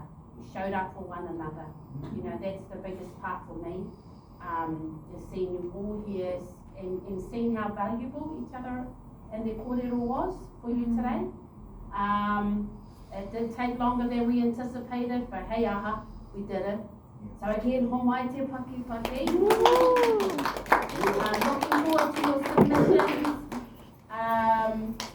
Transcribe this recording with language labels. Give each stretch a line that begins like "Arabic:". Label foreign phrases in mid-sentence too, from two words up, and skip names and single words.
English: You showed up for one another. You know, that's the biggest part for me. Is seeing you all here and seeing how valuable each other and the kōrero was for you today. It did take longer than we anticipated, but hey aha, we did it. So again,
Māori: homai te paki paki.
English: Looking forward to your submissions.